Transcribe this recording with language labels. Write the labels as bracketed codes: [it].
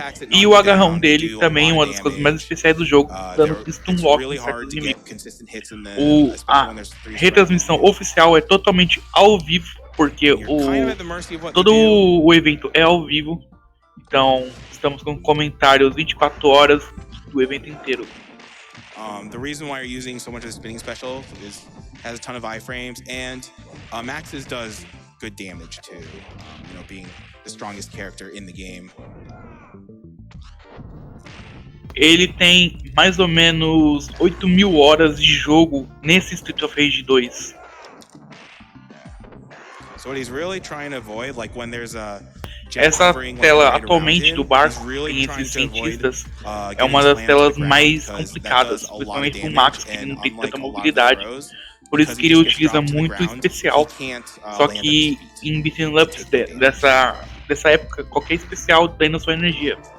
[pt] E o agarrão dele também é uma das coisas mais especiais do jogo, dando stun lock em certos inimigos. A retransmissão oficial é totalmente ao vivo, porque todo o evento é ao vivo. Então, estamos com comentários 24 horas do evento inteiro. [en] The reason why you're using so much of the spinning special is has a ton of iframes, and Max's does good damage too. You know, being the strongest character in the game. [pt] Ele tem mais ou menos 8.000 horas de jogo nesse Street of Rage 2. [en] So what he's really trying to avoid, like when there's a [pt] essa tela atualmente do barco, tem esses cientistas, é uma das telas mais complicadas, principalmente com o Max, que não tem tanta mobilidade. Por isso que ele utiliza muito especial. Só que em beat'em ups dessa época, qualquer especial drena sua energia.